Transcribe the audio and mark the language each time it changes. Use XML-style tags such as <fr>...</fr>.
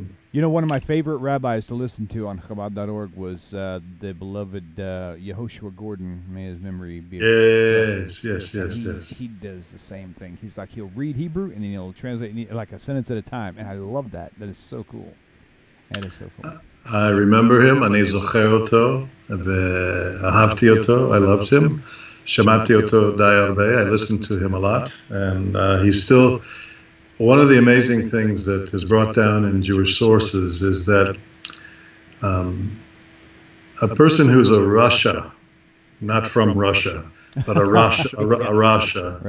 <en>you know, one of my favorite rabbis to listen to on Chabad.org was the beloved Yehoshua Gordon. May his memory be. Yes. He does the same thing. He's like, he'll read Hebrew and then he'll translate like a sentence at a time, and I love that. That is so cool. That is so cool. I remember him.</en> <he>אני זוכר אותו, ואהבתי אותו.</he> <en>I loved him.</en> <he>שמעתי אותו די הרבה.</he> <en>I listened to him a lot, and he's still. One of the amazing things that is brought down in Jewish sources is that a person who's a Rasha, not from Russia, but a Rasha,</en>